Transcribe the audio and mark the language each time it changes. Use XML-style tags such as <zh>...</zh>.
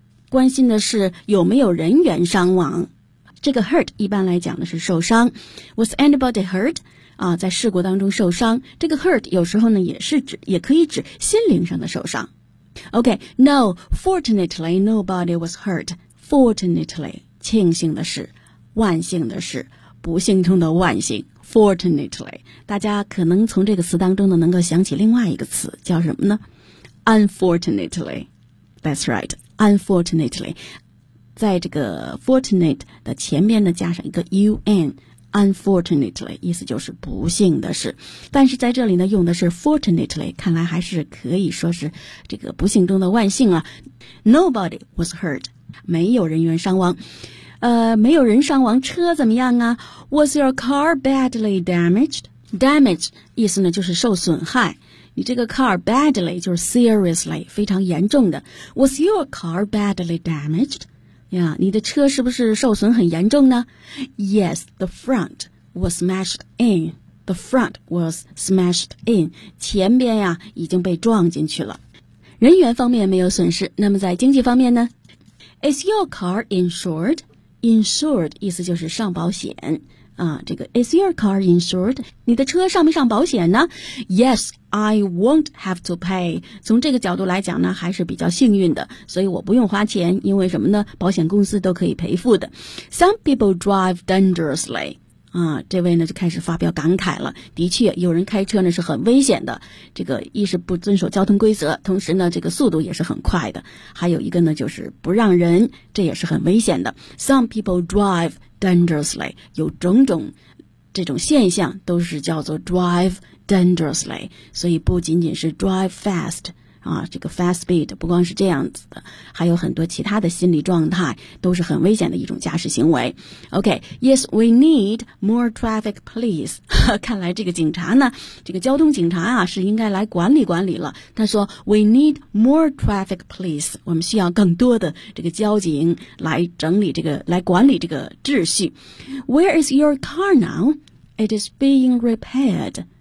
<zh>关心的是有没有人员伤亡。这个 hurt 一般来讲的是受伤。</zh> <en>Was anybody hurt?</en> <zh>在事故当中受伤。这个 hurt 有时候呢也可以指心灵上的受伤。</zh> <en>Okay, no, fortunately nobody was hurt.</en> <zh>Fortunately, 庆幸的是万幸的是不幸中的万幸。 Fortunately, 大家可能从这个词当中呢能够想起另外一个词叫什么呢 ?</zh> <en>Unfortunately, that's right.</en> <zh>Unfortunately, 在这个 fortunate 的前面呢加上一个 un, unfortunately, 意思就是不幸的是。但是在这里呢用的是 fortunately, 看来还是可以说是这个不幸中的万幸啊。</zh> <en>Nobody was hurt,</en> <zh>没有人员伤亡。 没有人伤亡车怎么样啊 ?</zh> <en>Was your car badly damaged?</en> <zh>Damaged, 意思呢就是受损害。</zh> <en>你这个 car badly 就是 seriously</en> <zh>非常严重的</zh> <en>Was your car badly damaged? Yeah,</en> <zh>你的车是不是受损很严重呢</zh> <en>Yes, the front was smashed in</en> <zh>前边呀已经被撞进去了人员方面没有损失，那么在经济方面呢？</zh> <en>Is your car insured?</en> <zh>Insured 意思就是上保险啊，这个</zh> <en>Is your car insured?</en> <zh>你的车上没上保险呢？</zh> <en>Yes, I won't have to pay.</en> <zh>从这个角度来讲呢，还是比较幸运的，所以我不用花钱，因为什么呢？保险公司都可以赔付的。</zh> <en>Some people drive dangerously.</en> <zh>啊，这位呢就开始发表感慨了。的确，有人开车呢是很危险的，这个一是不遵守交通规则，同时呢这个速度也是很快的，还有一个呢就是不让人，这也是很危险的。</zh> <en>Some people drivedangerously,</en> <zh>有种种这种现象都是叫做 drive dangerously, 所以不仅仅是 drive fast, 啊，这个 fast speed, 不光是这样子的，还有很多其他的心理状态都是很危险的一种驾驶行为。</zh> <en>OK, yes, we need more traffic police.</en> <zh>看来这个警察呢，这个交通警察啊，是应该来管理管理了。他说</zh> <en>we need more traffic police,</en> <zh>我们需要更多的这个交警来整理这个，来管理这个秩序。</zh> <en>Where is your car now? It is being repaired.</en>